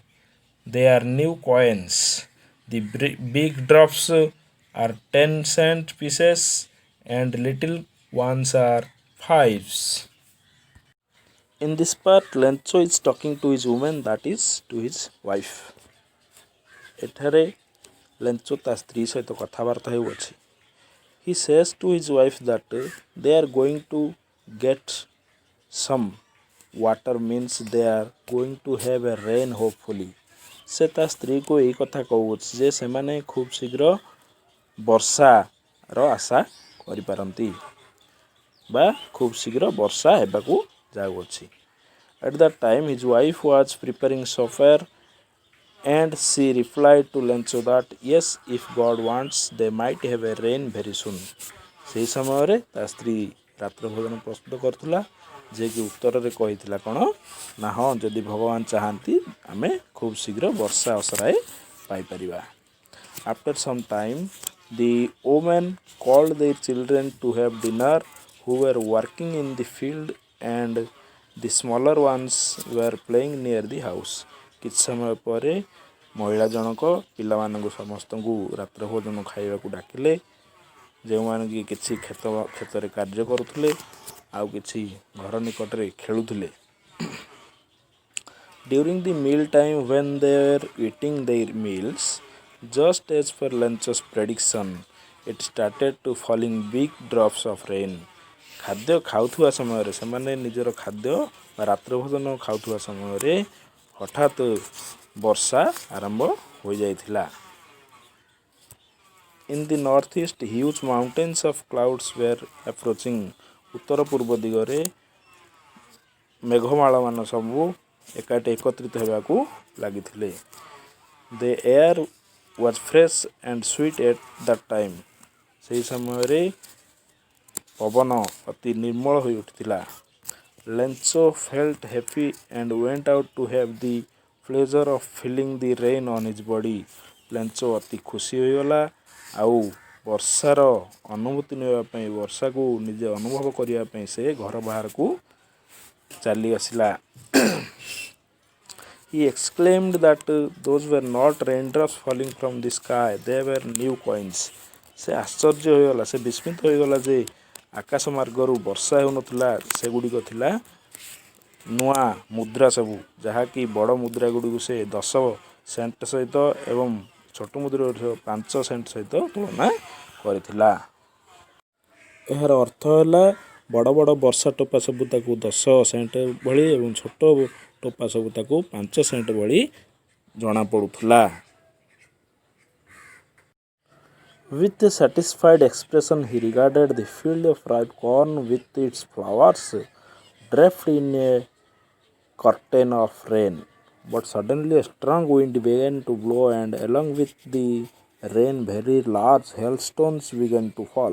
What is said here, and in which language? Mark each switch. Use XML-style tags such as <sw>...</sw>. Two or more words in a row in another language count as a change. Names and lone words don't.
<en>They are new coins. The big drops are 10-cent pieces and little ones are 5s. In this part, Lencho is talking to his woman, that is, to his wife.</en> <or>ଏଠାରେ ଲେଞ୍ଚୋ ତା ସ୍ତ୍ରୀ ସହିତ କଥାବାର୍ତ୍ତା ହେଉଅଛି.</or> <en>He says to his wife that they are going to get some water, means they are going to have a rain hopefully.</en> <or>ସେ ତା ସ୍ତ୍ରୀକୁ ଏଇ କଥା କହୁଅଛି ଯେ ସେମାନେ ଖୁବ୍ ଶୀଘ୍ର ବର୍ଷାର ଆଶା କରିପାରନ୍ତି ବା ଖୁବ୍ ଶୀଘ୍ର ବର୍ଷା ହେବାକୁ ଯାଉଅଛି.</or> <en>At that time his wife was preparing supper And she replied to Lencho that yes, if God wants, they might have a rain very soon.</en> <or>ସେହି ସମୟରେ ତା ସ୍ତ୍ରୀ ରାତ୍ର ଭୋଜନ ପ୍ରସ୍ତୁତ କରୁଥିଲା, ଯିଏକି ଉତ୍ତରରେ କହିଥିଲା କ'ଣ ନା ହଁ, ଯଦି ଭଗବାନ ଚାହାନ୍ତି ଆମେ ଖୁବ୍ ଶୀଘ୍ର ବର୍ଷା ଅସରାଏ ପାଇପାରିବା।</or> <en>After some time, the women called their children to have dinner who were working in the field and the smaller ones were playing near the house.</en> <or>କିଛି ସମୟ ପରେ ମହିଳା ଜଣକ ପିଲାମାନଙ୍କୁ ସମସ୍ତଙ୍କୁ ରାତ୍ର ଭୋଜନ ଖାଇବାକୁ ଡାକିଲେ, ଯେଉଁମାନେ କି କିଛି କ୍ଷେତରେ କାର୍ଯ୍ୟ କରୁଥିଲେ ଆଉ କିଛି ଘର ନିକଟରେ ଖେଳୁଥିଲେ।</or> <en>During the meal time when they were eating their meals, just as per Lencho's prediction, it started to falling big drops of rain.</en> <or>ଖାଦ୍ୟ ଖାଉଥିବା ସମୟରେ ସେମାନେ ନିଜର ଖାଦ୍ୟ ବା ରାତ୍ର ଭୋଜନ ଖାଉଥିବା ସମୟରେ ହଠାତ୍ ବର୍ଷା ଆରମ୍ଭ ହୋଇଯାଇଥିଲା।</or> <en>In the northeast, huge mountains of clouds were approaching.</en> <or>ଉତ୍ତର ପୂର୍ବ ଦିଗରେ ମେଘମାଳମାନ ସବୁ ଏକାଠି ଏକତ୍ରିତ ହେବାକୁ ଲାଗିଥିଲେ।</or> <en>The air was fresh and sweet at that time.</en> <or>ସେହି ସମୟରେ ପବନ ଅତି ନିର୍ମଳ ହୋଇ ଉଠିଥିଲା।</or> <en>Lencho felt happy and went out to have the pleasure of feeling the rain on his body.</en> <or>Lencho ଅତି ଖୁସି ହୋଇଗଲା ଆଉ ବର୍ଷାର ଅନୁଭୂତି ନେବା ପାଇଁ, ବର୍ଷାକୁ ନିଜେ ଅନୁଭବ କରିବା ପାଇଁ ସେ ଘର ବାହାରକୁ ଚାଲି ଆସିଲା।</or> <en>He exclaimed that those were not raindrops falling from the sky, they were new coins.</en> <or>ସେ ଆଶ୍ଚର୍ଯ୍ୟ ହୋଇଗଲା, ସେ ବିସ୍ମିତ ହୋଇଗଲା ଯେ ଆକାଶ ମାର୍ଗରୁ ବର୍ଷା ହେଉନଥିଲା, ସେଗୁଡ଼ିକ ଥିଲା ନୂଆ ମୁଦ୍ରା ସବୁ, ଯାହାକି ବଡ଼ ମୁଦ୍ରା ଗୁଡ଼ିକୁ ସେ 10 ସେଣ୍ଟ ସହିତ ଏବଂ ଛୋଟ ମୁଦ୍ରା 5 ସେଣ୍ଟ ସହିତ ତୁଳନା କରିଥିଲା। ଏହାର ଅର୍ଥ ହେଲା ବଡ଼ ବଡ଼ ବର୍ଷା ଟୋପା ସବୁ ତାକୁ 10 ସେଣ୍ଟ ଭଳି ଏବଂ ଛୋଟ ଟୋପା ସବୁ ତାକୁ 5 ସେଣ୍ଟ ଭଳି ଜଣାପଡ଼ୁଥିଲା।</or> <en>With a satisfied expression he regarded the field of ripe corn with its flowers draped in a curtain of rain. But suddenly a strong wind began to blow and along with the rain very large hailstones began to fall.</en>